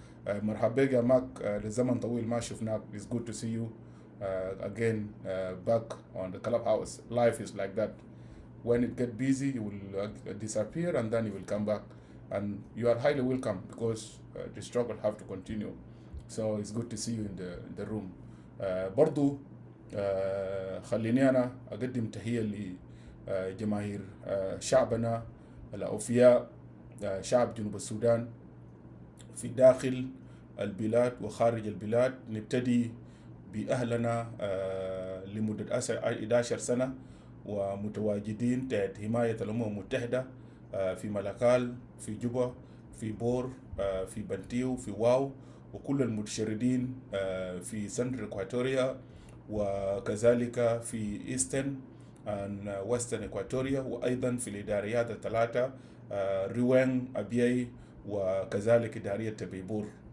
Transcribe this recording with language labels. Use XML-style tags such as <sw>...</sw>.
<ar>مرحبا يا ماك، لزمن طويل ما شفناك.</ar> <en>It's good to see you again back on the clubhouse. Life is like that. When it get busy, you will disappear and then you will come back. And you are highly welcome because the struggle have to continue. So it's good to see you in the room.</en> <ar>برضو خليني أنا أقدم تحية لجماهير شعبنا الأوفياء، شعب جنوب السودان في داخل البلاد وخارج البلاد. نبتدي بأهلنا لمدة 11 سنة ومتواجدين تحت حماية الأمم المتحدة في ملكال، في جوبا، في بور، في بنتيو، في واو، وكل المتشردين في سنتر إكواتوريا، وكذلك في إيستن ويسترن إكواتوريا، وأيضا في الإداريات الثلاثة روين، أبياي، وكذلك إدارية تبيبور.</ar>